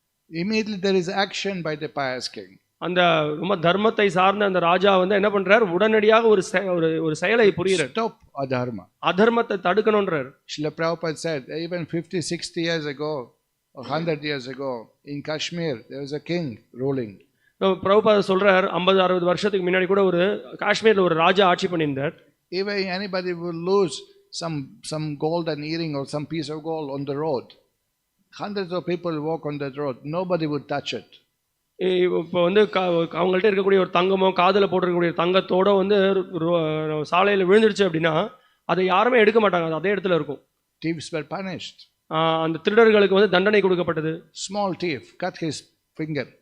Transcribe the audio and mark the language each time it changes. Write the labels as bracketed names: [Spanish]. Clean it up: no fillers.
[English] Immediately there is action by the pious king. [Tamil] அந்த ரொம்ப தர்மத்தை சார்ந்த அந்த ராஜா வந்து என்ன பண்றார், உடனடியாக ஒரு செயலை புரிகிறார். [English] Stop adharma. [Tamil] அதர்மத்தை தடுக்கணும்ன்றார். [English] Srila Prabhupada said even 50-60 years ago or 100 years ago in Kashmir there was a king ruling. [Tamil] Prabhupada சொல்றார் 50-60 வருஷத்துக்கு முன்னாடி கூட ஒரு காஷ்மீர்ல ஒரு ராஜா ஆட்சி பண்ணியிருந்தார். [English] If anybody will lose some golden earring or some piece of gold on the road, hundreds of people walk on that road, nobody would touch it. [Tamil] இப்போ வந்து அவங்கள்ட்ட இருக்கக்கூடிய ஒரு தங்கமோ காதில் போட்டிருக்கக்கூடிய தங்கத்தோட வந்து சாலையில் விழுந்துருச்சு அப்படின்னா அதை யாருமே எடுக்க மாட்டாங்க, அது அதே இடத்துல இருக்கும். [English] Thieves were punished. [Tamil] அந்த திருடர்களுக்கு வந்து தண்டனை கொடுக்கப்பட்டது. [English] Small thief cut his finger.